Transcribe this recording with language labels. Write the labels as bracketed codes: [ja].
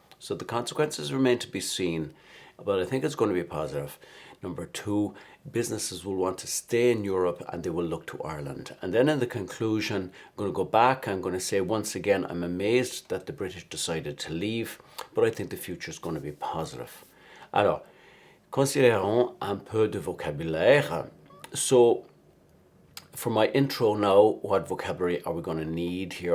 [en] So the consequences remain to be seen, but I think it's going to be positive. Number 2, businesses will want to stay in Europe and they will look to Ireland. And then in the conclusion, I'm going to go back. I'm going to say once again, I'm amazed that the British decided to leave, but I think the future is going to be positive. [fr] Alors, considérons un peu de vocabulaire. [en] So, for my intro now, what vocabulary are we going to need here?